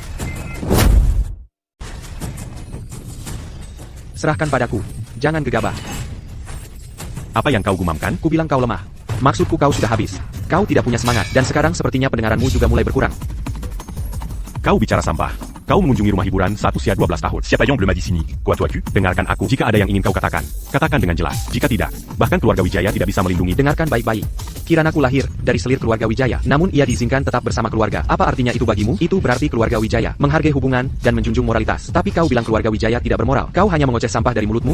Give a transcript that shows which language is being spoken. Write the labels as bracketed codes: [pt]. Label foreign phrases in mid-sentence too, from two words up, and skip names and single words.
[id] Serahkan padaku. Jangan gegabah. Apa yang kau gumamkan? Kubilang kau lemah. Maksudku kau sudah habis. Kau tidak punya semangat, dan sekarang sepertinya pendengaranmu juga mulai berkurang. Kau bicara sampah. Kau mengunjungi rumah hiburan saat usia 12 tahun. Siapa yang belum di sini? [fr] Quoi toi tu? [id] Dengarkan aku. Jika ada yang ingin kau katakan, katakan dengan jelas. Jika tidak, bahkan keluarga Wijaya tidak bisa melindungi. Dengarkan baik-baik. Kiranaku lahir dari selir keluarga Wijaya, namun ia diizinkan tetap bersama keluarga. Apa artinya itu bagimu? Itu berarti keluarga Wijaya menghargai hubungan dan menjunjung moralitas. Tapi kau bilang keluarga Wijaya tidak bermoral. Kau hanya mengoceh sampah dari mulutmu.